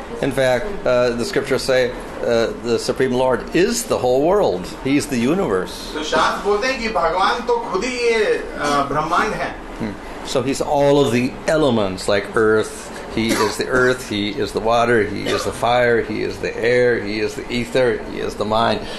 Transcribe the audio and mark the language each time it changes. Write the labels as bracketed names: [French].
[English] In fact, the scriptures say the Supreme Lord is the whole world. He's the universe. [Hindi] तो शास्त्र बोलते हैं कि भगवान तो खुद ही ये ब्रह्मांड है. [English] So he's all of the elements like earth, He is the earth, He is the water, He is the fire, He is the air, He is the ether, He is the mind.